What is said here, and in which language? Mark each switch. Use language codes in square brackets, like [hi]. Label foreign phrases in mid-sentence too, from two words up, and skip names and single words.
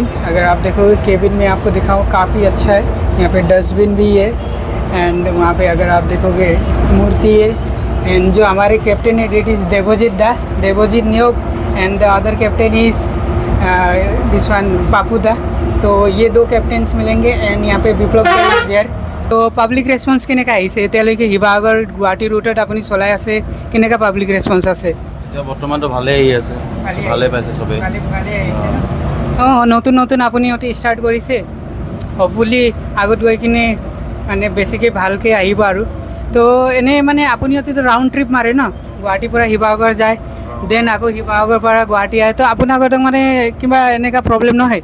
[hi] अगर आप देखोगे केबिन में आपको दिखाऊँ काफ़ी अच्छा है। यहाँ पे डस्टबिन भी है, एंड वहाँ पे अगर आप देखोगे मूर्ति है। एंड जो हमारे कैप्टन है [en] that is [hi] देवोजीत दा, देवोजीत नियोग। [en] And the other captain is this one Papuda. [hi] तो ये दो कैप्टन्स मिलेंगे एंड यहाँ पे विप्लव [en] is there. [as] तो [en] public response [as] কেনেকৈ আহিছে এতিয়ালৈকে শিৱসাগৰ গুৱাহাটী ৰুটত আপুনি চলাই আছে কেনেকুৱা [en] public response [as] আছে এতিয়া বৰ্তমানটো ভালেই আহি আছে ভালেই পাইছে চবেই ভালে আহিছে ন অঁ নতুন নতুন আপুনি অতি ষ্টাৰ্ট কৰিছে হ'পফুলি আগত গৈ কিনে মানে বেছিকৈ ভালকৈ আহিব আৰু তো এনেই মানে আপুনি অতিটো [en] round trip [as] মাৰে ন গুৱাহাটীৰ পৰা শিৱসাগৰ যায় দেন আকৌ শিৱসাগৰৰ পৰা গুৱাহাটী আহে তো আপোনাৰ আগতে মানে কিবা এনেকুৱা প্ৰব্লেম নহয়